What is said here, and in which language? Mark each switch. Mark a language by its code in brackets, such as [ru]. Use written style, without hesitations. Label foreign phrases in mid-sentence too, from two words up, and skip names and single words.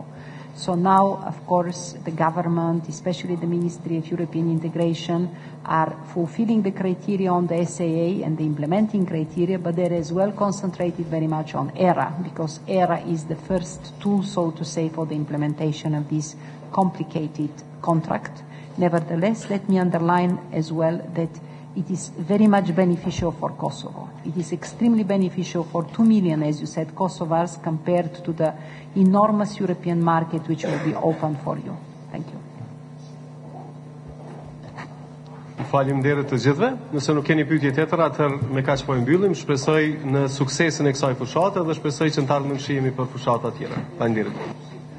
[en] So now, of course, the government, especially the Ministry of European Integration, are fulfilling the criteria on the SAA and the implementing criteria, but they're as well concentrated very much on ERA, because ERA is the first tool, so to say, for the implementation of this complicated contract. Nevertheless, let me underline as well that it is very much beneficial for Kosovo. It is extremely beneficial for 2 million, as you said, Kosovars, compared to the enormous European market which will be open for you. Thank you. [sq] Faleminderit të gjithëve. Nëse nuk keni pyetje tjetër, atëherë me kaq po e mbyllim. Shpresoj në suksesin e kësaj fushate dhe shpresoj që në të ardhmen shihemi për fushata tjera. Faleminderit.